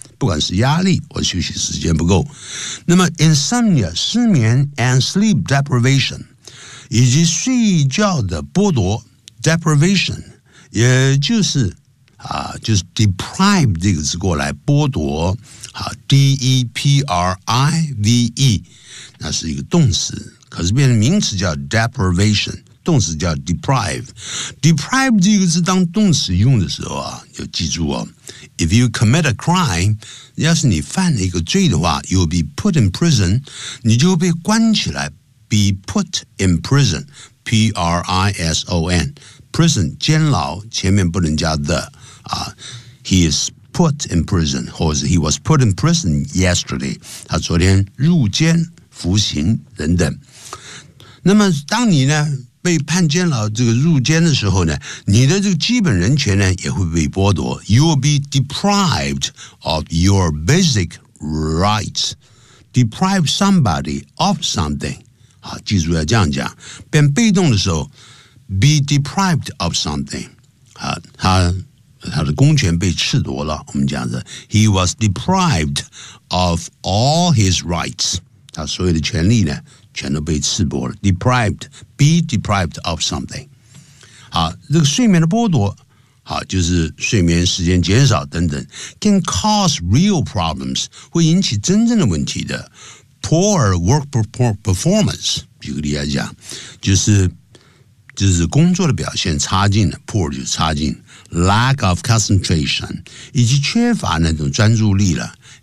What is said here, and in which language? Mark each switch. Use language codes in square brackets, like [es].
[zh] 不管是压力或休息时间不够，那么 insomnia 失眠 and sleep deprivation 以及睡觉的剥夺 deprivation， 也就是啊，就是 deprive 这个字过来剥夺，好 deprive， 那是一个动词，可是变成名词叫 deprivation， 动词叫 deprive。 deprive 这个字当动词用的时候啊，要记住哦， If you commit a crime，要是你犯了一个罪的话， you'll be put in prison，你就被关起来， be put in prison， P-R-I-S-O-N， prison 监牢，前面不能加 the、 he is put in prison，或者 he was put in prison yesterday，他昨天入监服刑等等。那么当你呢被判监牢，这个入监的时候呢，你的这个基本人权呢也会被剥夺。 [en] You will be deprived of your basic rights. Deprive somebody of something. [zh] 好，记住要这样讲。 [en] 变被动的时候，be deprived of something. [zh] 好，他的公权被褫夺了。 [en] 我们讲的，he was deprived of all his rights. [zh] 他所有的权利呢？全都被刺破了 deprived， be deprived of something。好，这个睡眠的剥夺，好，就是睡眠时间减少等等， can cause real problems，会引起真正的问题的。 poor work performance，举个例来讲，就是工作的表现差劲的， poor 就是差劲， lack of concentration，以及缺乏那种专注力了。